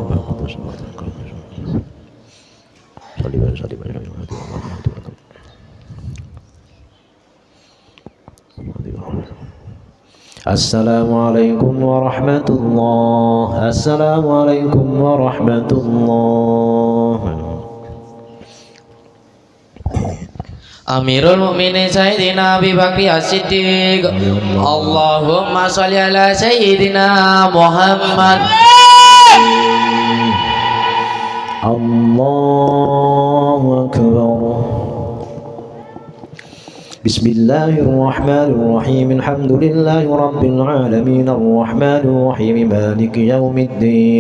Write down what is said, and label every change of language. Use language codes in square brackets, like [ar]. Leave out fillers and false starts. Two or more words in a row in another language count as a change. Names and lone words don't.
[ar] السلام عليكم ورحمة الله. السلام عليكم ورحمة الله. أمير المؤمنين سيدنا أبي بكر الصديق. اللهم صل على سيدنا محمد. الله أكبر. بسم الله الرحمن الرحيم. الحمد لله رب العالمين الرحمن الرحيم مالك يوم الدين.